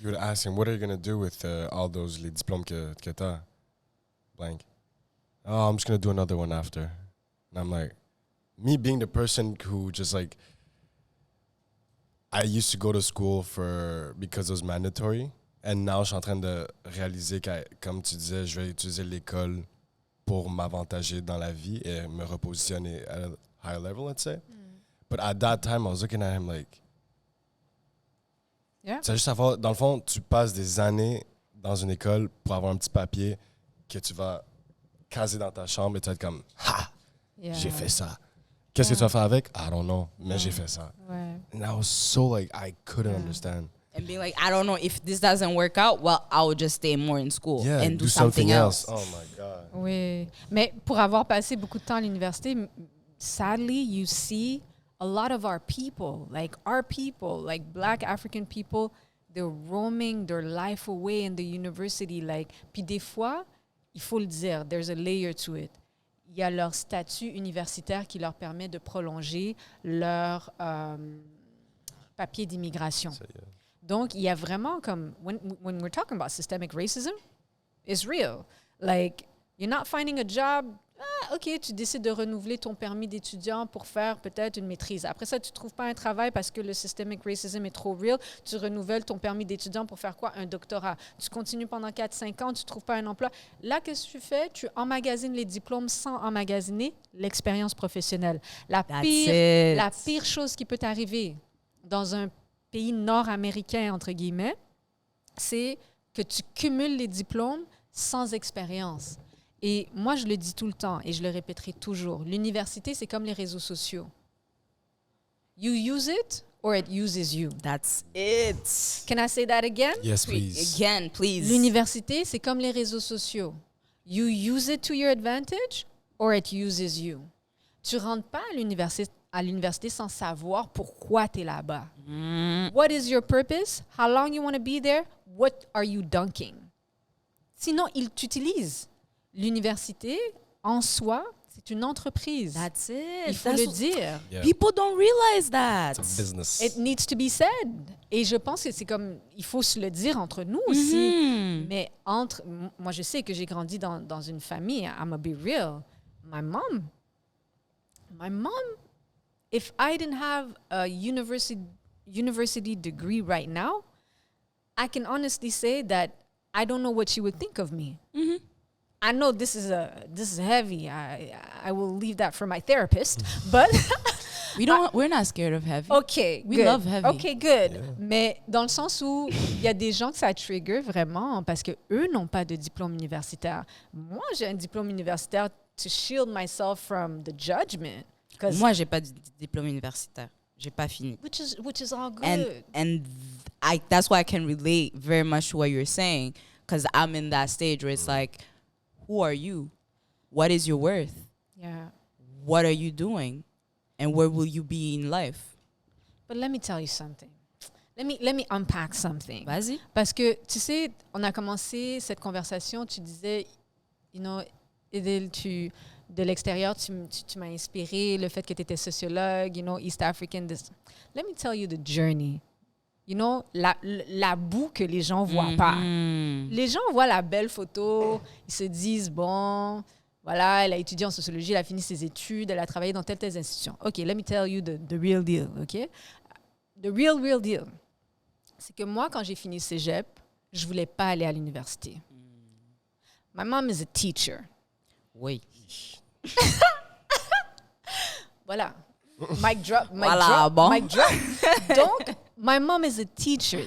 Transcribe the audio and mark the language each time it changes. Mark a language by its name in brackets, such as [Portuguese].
[English] You would ask him, what are you going to do with all those [French] les diplômes que t'as? [English] Blank. Oh, I'm just going to do another one after. And I'm like, me being the person who just like, I used to go to school because it was mandatory. And now, [French] je suis en train de réaliser que, comme tu disais, je vais utiliser l'école pour m'avantager dans la vie et me repositionner [English] at a higher level, let's say. But at that time, I was looking at him like, Yeah. [French] c'est juste savoir, dans le fond, tu passes des années dans une école pour avoir un petit papier que tu vas caser dans ta chambre et tu vas être comme, ha, [English] Yeah. [French] j'ai fait ça. Qu'est-ce que tu vas faire avec? [English] I don't know, [French] mais j'ai fait ça. Ouais. [English] And I was so like, I couldn't understand. And being like, I don't know, if this doesn't work out, well, I will just stay more in school Yeah, and do something else. Oh my God. [French] Oui. Mais pour avoir passé beaucoup de temps à l'université, [English] sadly, you see a lot of our people, like Black African people, they're roaming their life away in the university. [French] Like, puis des fois, il faut le dire, [English] there's a layer to it. [French] Il y a leur statut universitaire qui leur permet de prolonger leur papier d'immigration. [English] So, yeah. [French] Donc, il y a vraiment comme, [English] when we're talking about systemic racism, it's real. [French] Like, [English] you're not finding a job, [French] OK, tu décides de renouveler ton permis d'étudiant pour faire peut-être une maîtrise. Après ça, tu ne trouves pas un travail parce que le systemic racism est trop real. Tu renouvelles ton permis d'étudiant pour faire quoi? Un doctorat. Tu continues pendant 4-5 ans, tu ne trouves pas un emploi. Là, qu'est-ce que tu fais? Tu emmagasines les diplômes sans emmagasiner l'expérience professionnelle. La pire chose qui peut t'arriver dans un pays nord-américain, entre guillemets, c'est que tu cumules les diplômes sans expérience. Et moi, je le dis tout le temps et je le répéterai toujours. L'université, c'est comme les réseaux sociaux. [English] You use it or it uses you. That's it. Can I say that again? Yes, please. Again, please. [French] L'université, c'est comme les réseaux sociaux. [English] You use it to your advantage or it uses you. [French] Tu rentres pas à l'université sans savoir pourquoi tu es là-bas. [English] What is your purpose? How long you want to be there? What are you dunking? [French] Sinon, ils t'utilisent. L'université, en soi, c'est une entreprise. [English] That's it. [French] Il faut le dire. [English] Yeah. People don't realize that. It's a business. It needs to be said. [French] Et je pense que c'est comme, il faut se le dire entre nous aussi. Mais moi, je sais que j'ai grandi dans une famille, [English] I'm gonna be real. My mom, if I didn't have a university degree right now, I can honestly say that I don't know what she would think of me. I know this is heavy. I will leave that for my therapist, but We're not scared of heavy. OK, We good. love heavy. OK, good. Yeah. [French] Mais dans le sens où il y a des gens que ça trigger vraiment parce que eux n'ont pas de diplôme universitaire. Moi, j'ai un diplôme universitaire [English] to shield myself from the judgment. [French] Moi, j'ai pas de diplôme universitaire. J'ai pas fini. [English] Which is all good. And that's why I can relate very much to what you're saying, because I'm in that stage where it's like, who are you? What is your worth? Yeah. What are you doing? And where will you be in life? But let me tell you something. Let me unpack something. [French] Vas-y. Parce que, tu sais, on a commencé cette conversation, tu disais, Idil, de l'extérieur, tu m'as inspiré, le fait que tu étais sociologue, East African. [English] Let me tell you the journey. [French] La boue que les gens voient pas. Les gens voient la belle photo, ils se disent, bon, voilà, elle a étudié en sociologie, elle a fini ses études, elle a travaillé dans telle institution. [English] OK, let me tell you the real deal, OK? The real deal. [French] C'est que moi, quand j'ai fini le cégep, je voulais pas aller à l'université. [English] My mom is a teacher. [French] Oui. Voilà. Mic drop. Bon. [English] Donc, my mom is a teacher.